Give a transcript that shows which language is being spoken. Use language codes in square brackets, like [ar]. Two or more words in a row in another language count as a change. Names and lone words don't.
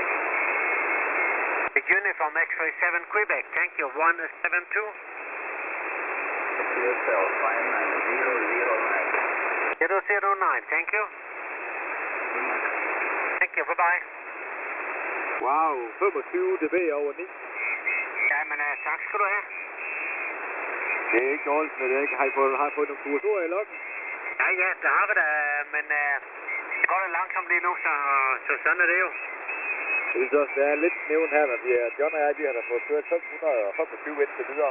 [en] Uniform X-ray 7 Quebec, thank you, 172. QSL 59009. 009, thank you. Thank you, bye-bye. Wow, 25 dB over 9. [da] Jamen, tak skal du have. Det er ikke dårligt, men det ikke. Har I fået nogle kursorer i loggen? Ja, det har vi da, men det går lidt langsomt lige nu, så sådan er det jo. Jeg synes også, det er lidt nævnt her, når John og jeg, de har da fået kørt 525 indtil videre.